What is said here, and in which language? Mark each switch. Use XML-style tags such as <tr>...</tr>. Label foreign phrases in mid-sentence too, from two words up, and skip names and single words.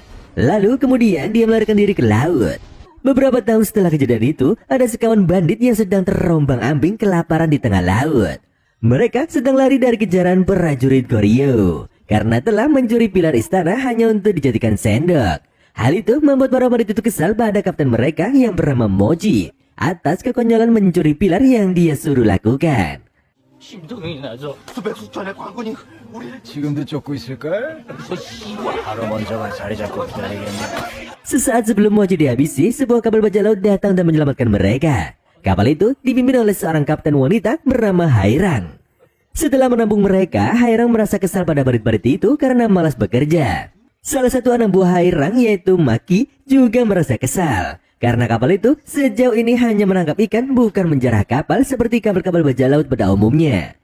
<id>Lalu kemudian dia melarikan diri ke laut. Beberapa tahun setelah kejadian itu, ada sekawan bandit yang sedang terombang-ambing kelaparan di tengah laut. Mereka sedang lari dari kejaran prajurit Goryeo karena telah mencuri pilar istana hanya untuk dijadikan sendok. Hal itu membuat para bandit itu kesal pada kapten mereka yang bernama Mochi atas kekonyolan mencuri pilar yang dia suruh lakukan.</id> <ko>지금도 쫓고 있을걸? 바로 먼저가 자리 잡고 기다리겠네.</ko> <id>Sesaat sebelum Mochi dihabisi, sebuah kapal bajak laut datang dan menyelamatkan mereka. Kapal itu dipimpin oleh seorang kapten wanita bernama Hairang. Setelah menampung mereka, Hairang merasa kesal pada bandit-bandit itu karena malas bekerja. Salah satu anak buah Hairang yaitu Maki juga merasa kesal karena kapal itu sejauh ini hanya menangkap ikan, bukan menjarah kapal seperti kapal-kapal bajak laut pada umumnya.</id>